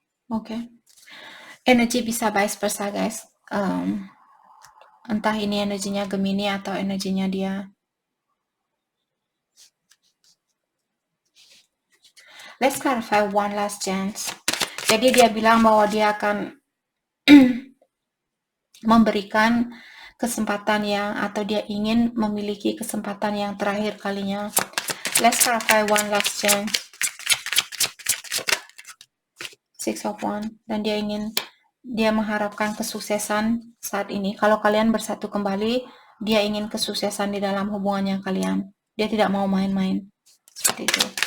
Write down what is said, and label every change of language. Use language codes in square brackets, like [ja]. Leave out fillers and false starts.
[id] Oke. Energi bisa vice versa, guys. Entah ini energinya Gemini atau energinya dia. [en] Let's clarify one last chance. [id] Jadi dia bilang bahwa dia akan memberikan kesempatan yang, atau dia ingin memiliki kesempatan yang terakhir kalinya. [en] Let's clarify one last chance. [id] Six of Wands. Dan dia mengharapkan kesuksesan saat ini. Kalau kalian bersatu kembali, dia ingin kesuksesan di dalam hubungannya kalian. Dia tidak mau main-main. Seperti itu.